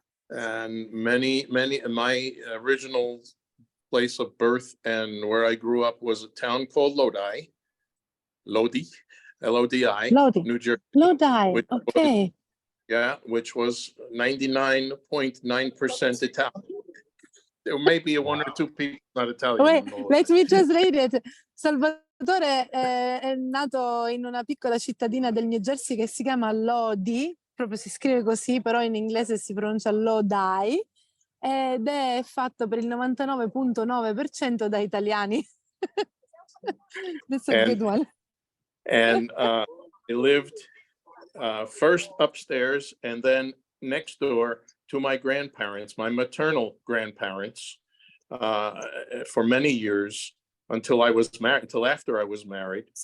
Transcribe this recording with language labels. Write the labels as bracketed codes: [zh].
[en] And many, my original place of birth and where I grew up was a town called Lodi, L-O-D-I, New Jersey. Lodi, okay. Which was 99.9% Italian. There may be one or two people not Italian. Wait, let me translate it. [it] Salvatore è nato in una piccola cittadina del New Jersey che si chiama Lodi, proprio si scrive così, però in inglese si pronuncia Lodi, ed è fatto per il 99.9% da italiani. [en] That's a good one. And I lived first upstairs and then next door to my grandparents, my maternal grandparents, for many years until I was married, until after I was married.